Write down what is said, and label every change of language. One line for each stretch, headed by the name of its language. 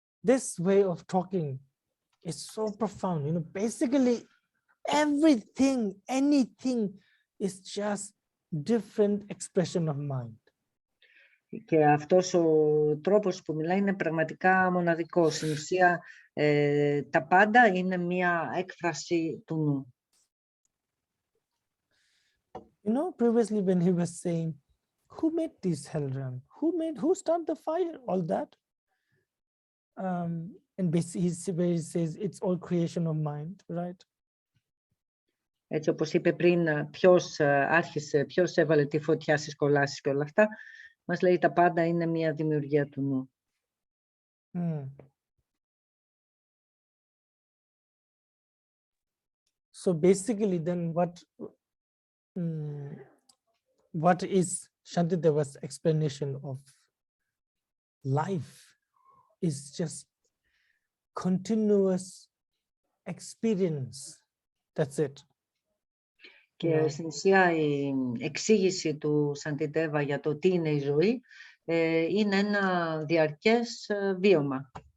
English: This way of talking is so profound. You know, basically everything, anything is just different expression of mind.
Greek: Και αυτός ο τρόπος που μιλάει είναι πραγματικά μοναδικός. Στην ουσία, τα πάντα είναι μία έκφραση του νου.
English: You know, previously when he was saying, who made this hell realm? Who started the fire? All that. And basically he says it's all creation of mind, right?
Greek: Έτσι όπως είπε πριν, ποιος έβαλε τη φωτιά στις κολάσεις και όλα αυτά, μας λέει τα πάντα είναι μία δημιουργία του νου.
English: So basically then what is Shantideva's explanation of life is just continuous experience. That's it.
Greek: Και στην ουσία η εξήγηση του Σαντιτέβα για το τι είναι η ζωή είναι ένα διαρκές βίωμα.